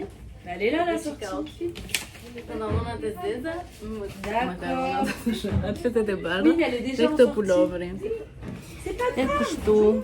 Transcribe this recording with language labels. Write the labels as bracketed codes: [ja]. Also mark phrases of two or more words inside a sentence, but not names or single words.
[fr] Allez là, la [sq] Çik [fr] sortie. [sq] outfit. Pantallonat e zeza, [fr] D'accord. [sq] outfitet e bardha, [fr] Mine, elle est déjà [sq] dhe [fr] en [sq] këtë [fr] sortie. [sq] puloverin. [fr] C'est pas [sq] E [fr] grave. [sq] kështu.